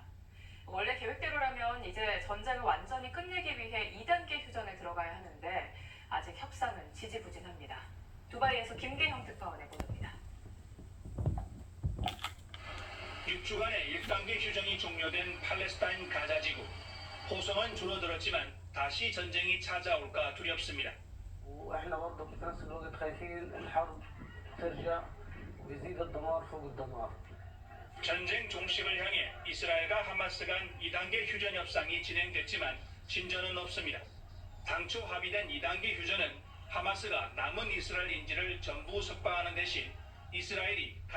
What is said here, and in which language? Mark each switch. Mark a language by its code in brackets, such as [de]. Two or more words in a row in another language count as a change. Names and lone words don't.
[ko] 원래 계획대로라면 이제 전쟁을 완전히 끝내기 위해 2단계 휴전에 들어가야 하는데 아직 협상은 지지부진합니다. 두바이에서 김계형 특파원의 보도입니다. 6주간의 1단계 휴전이 종료된 팔레스타인 가자 지구. 호송은 줄어들었지만 다시 전쟁이 찾아올까 두렵습니다. [ar] واحنا برضه في نفس الوقت خايفين الحرب ترجع ويزيد الدمار فوق الدمار. [ko] 전쟁 종식을 향해 이스라엘과 하마스 간 2단계 휴전 협상이 진행됐지만 진전은 없습니다. 당초 합의된 2단계 휴전은 하마스가 남은 이스라엘 인질을 전부 석방하는 대신 이스라엘이